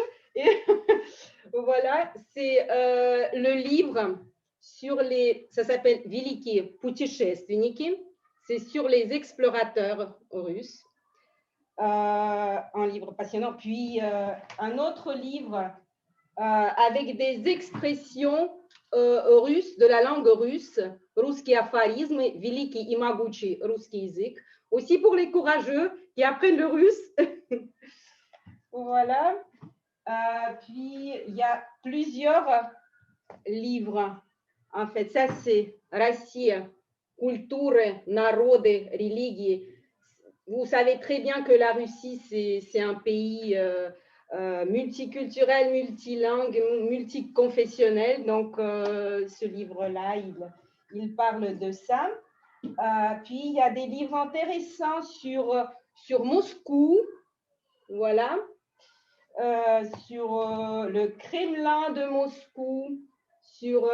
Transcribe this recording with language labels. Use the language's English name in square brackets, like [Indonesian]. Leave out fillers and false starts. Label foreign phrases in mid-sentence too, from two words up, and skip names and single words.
[French] Et voilà, c'est le livre sur ça s'appelle Veliki Puteshestveniki. C'est sur les explorateurs russes, un livre passionnant. Puis un autre livre avec des expressions russes, de la langue russe, [Russian] Русские афоризмы, великий и могучий русский язык. [French] Aussi pour les courageux qui apprennent le russe. Voilà. Puis il y a plusieurs livres. En fait, ça c'est Россия. Culture, [Russian] народы, религии. [French] Vous savez très bien que la Russie, c'est un pays multiculturel, multilingue, multiconfessionnel. Donc, ce livre-là, il parle de ça. Puis, il y a des livres intéressants sur Moscou, voilà, sur le Kremlin de Moscou, sur